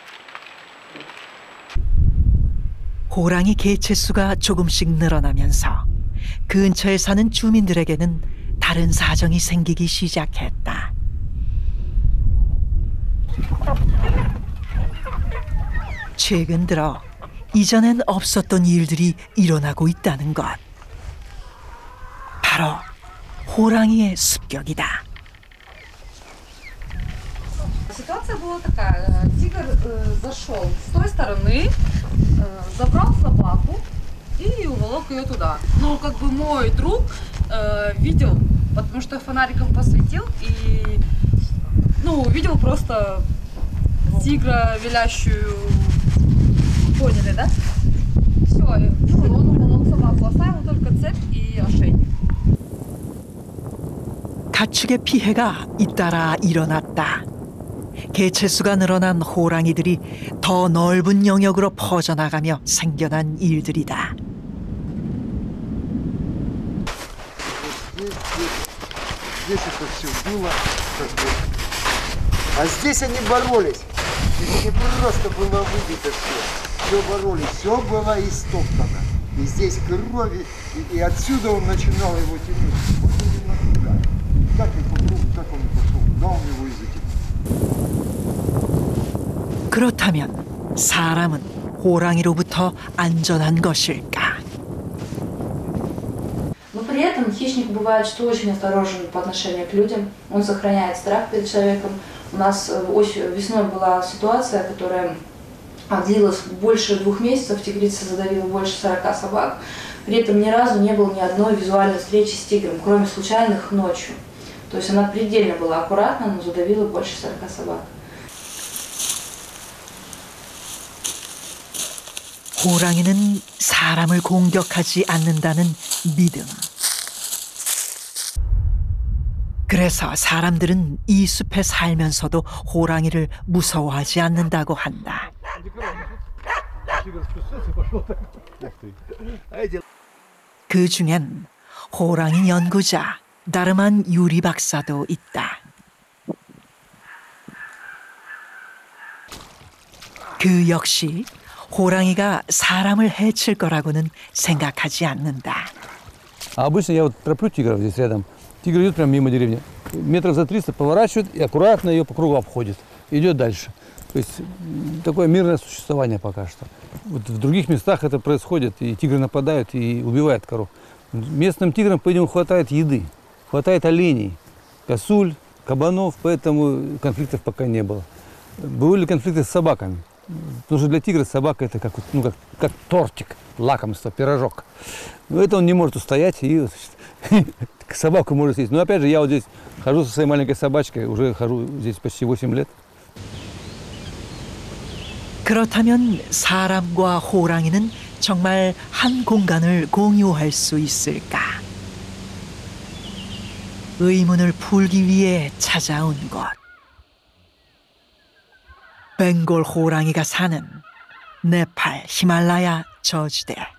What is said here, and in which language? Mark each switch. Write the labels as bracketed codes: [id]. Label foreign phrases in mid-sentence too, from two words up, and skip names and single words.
[ko] 호랑이 개체수가 조금씩 늘어나면서 근처에 사는 주민들에게는 다른 사정이 생기기 시작했다. 최근 들어 이전엔 없었던 일들이 일어나고 있다는 것. 바로 호랑이의 습격이다. [ru] Ситуация была такая. Тигр зашел с той стороны, забрал собаку и уволок ее туда. Но как бы мой друг видел, потому что фонариком посветил и увидел просто тигра, вилящую. Поняли, да? Все, он уволок собаку. собаку, оставил только цепь и ошейник. [ko] 가축의 피해가 잇따라 일어났다. 개체수가 늘어난 호랑이들이 더 넓은 영역으로 퍼져나가며 생겨난 일들이다. [ru] Здесь это все было, как бы. А здесь они боролись. Это не просто было выбито все. Все боролись, все было истоптано. И здесь крови, и отсюда он начинал его тянуть. Вот именно туда. Как он пошел, куда он его и затянул. [ko] 그렇다면 사람은 호랑이로부터 안전한 것일까? [ru] Но при этом хищник бывает, что очень осторожен по отношению к людям. Он сохраняет страх перед человеком. У нас весной была ситуация, которая длилась больше 2 месяцев. Тигрица задавила больше 40 собак. При этом ни разу не было ни одной визуальной встречи с тигром, кроме случайных ночью. То есть она предельно была аккуратна, но задавила больше 40 собак. [ko] 호랑이는 사람을 공격하지 않는다는 믿음. 그래서 사람들은 이 숲에 살면서도 호랑이를 무서워하지 않는다고 한다. 그 중엔 호랑이 연구자 나르만 유리 박사도 있다. 그 역시 호랑이가 사람을 해칠 거라고는 생각하지 않는다. [ru] А обычно я вот тороплю тигров здесь рядом. Тигр идет прямо мимо деревни. Метров за 300 поворачивает и аккуратно ее по кругу обходит. Идет дальше. То есть такое мирное существование пока что. Вот в других местах это происходит, и тигры нападают и убивают коров. Местным тиграм, по-видимому, хватает еды, хватает оленей, косуль, кабанов, поэтому конфликтов пока не было. Были конфликты с собаками. Потому что для тигра собака это как тортик, лакомство, пирожок. Но это он не может устоять и собаку может съесть. Но опять же, я вот здесь хожу со своей маленькой собачкой, уже хожу здесь почти 8 лет. [ko] 그렇다면 사람과 호랑이는 정말 한 공간을 공유할 수 있을까? 의문을 풀기 위해 찾아온 곳. 벵골 호랑이가 사는 네팔 히말라야 저지대.